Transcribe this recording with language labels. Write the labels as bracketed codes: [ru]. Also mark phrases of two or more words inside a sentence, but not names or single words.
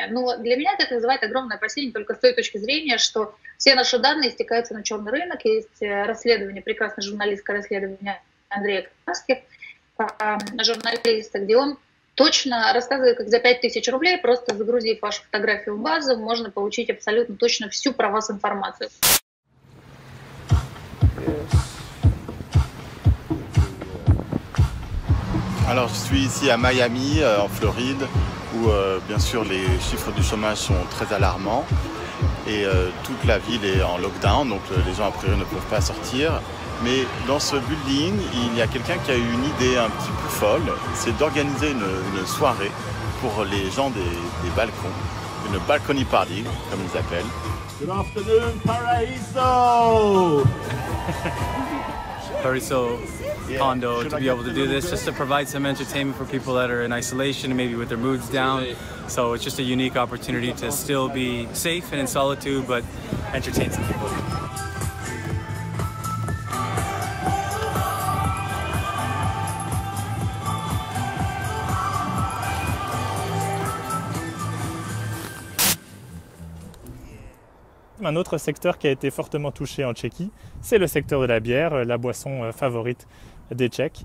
[ru] Но для меня это вызывает огромное опасение только с той точки зрения, что все наши данные стекаются на черный рынок. Есть расследование, прекрасное журналистское расследование Андрея Краских, журналиста, где он точно рассказывает, как за 5000 рублей, просто загрузив вашу фотографию в базу, можно получить абсолютно точно всю про вас информацию. [fr] Alors je suis ici à Miami, en Floride, où bien sûr les chiffres du chômage sont très alarmants et toute la ville est en lockdown, donc les gens a priori ne peuvent pas sortir. Mais dans ce building, il y a quelqu'un qui a eu une idée un petit peu folle, c'est d'organiser une soirée pour les gens des balcons, une [en] balcony party, [fr] comme ils appellent. [en] Good afternoon, Paraíso! Paraíso condo to be able to do this, just to provide some entertainment for people that are in isolation and maybe with their moods down. So it's just a unique opportunity to still be safe and in solitude, but entertain some people. [fr] Un autre secteur qui a été fortement touché en Tchéquie, c'est le secteur de la bière, la boisson favorite des Tchèques.